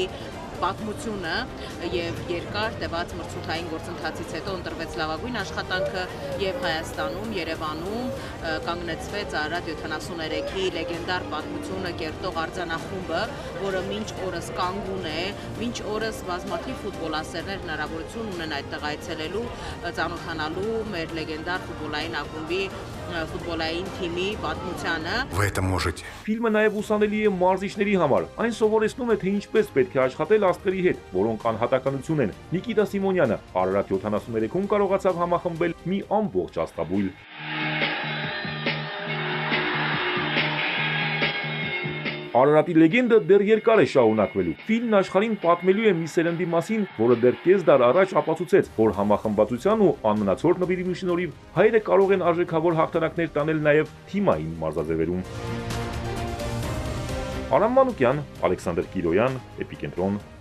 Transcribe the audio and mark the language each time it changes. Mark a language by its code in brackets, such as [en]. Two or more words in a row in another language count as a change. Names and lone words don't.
[hy] պատմությունը եւ երկար տևած մրցութային գործընթացից հետո ընտրվեց լավագույն աշխատանքը եւ Հայաստանում, Երևանում կանգնեցվեց Արարատ 73-ի լեգենդար պատմությունը կերտող արձանախումբը, որը մինչ օրս կանգուն է, մինչ օրս բազմաթիվ ֆուտբոլասերներ հնարավորություն ունեն այդտեղ այցելելու, ծանոթանալու մեր լեգենդար ֆուտբոլային ակումբի ֆուտբոլային թիմի պատմությանը։ [ru] Вы это можете. [hy] Ֆիլմը նաև ուսանելի է մարզիչների համար։ Այն սովորեցնում է, թե ինչպես պետք է աշխատել աստղերի հետ, որոնք անհատականություն են։ Նիկիտա Սիմոնյանը Արարատ 73-ում կարողացավ համախմբել մի ամբողջ աստղաբույլ։ Արարատի լեգենդը դեռ երկար է շարունակվելու։ Ֆիլմն աշխարհին պատմելու է մի սերնդի մասին, որը դեռ կես դար առաջ ապացուցեց, որ համախմբվածության ու անմնացորդ նվիրումի շնորհիվ հայերը կարող են արժեքավոր հաղթանակներ տանել նաև թիմային մարզաձևերում։ Արամ Մանուկյան, Ալեքսանդր Կիրոյան, Էպիկենտրոն։